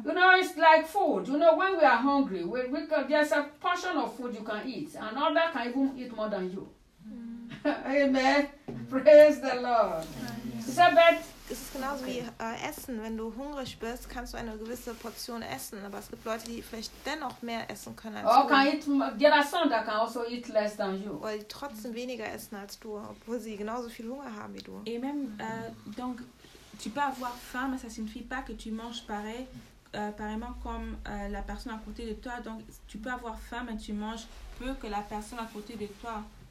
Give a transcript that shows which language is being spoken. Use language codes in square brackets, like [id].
[en] You know, it's like food. You know, when we are hungry, we can, there's a portion of food you can eat, and another can even eat more than you. Amen. Praise the Lord. Sabbath. [de] Es ist genauso okay. Wie Essen. Wenn du hungrig bist, kannst du eine gewisse Portion essen. Aber es gibt Leute, die vielleicht dennoch mehr essen können als du. [en] Can eat, there are some that can also eat less than you. [de] Weil die trotzdem weniger essen als du, obwohl sie genauso viel Hunger haben wie du. [fr] Et même, donc, tu peux avoir faim, mais ça signifie pas que tu manges pareil, pareillement comme la personne à côté de toi. Donc, tu peux avoir faim, mais tu manges peu que la personne à côté de toi.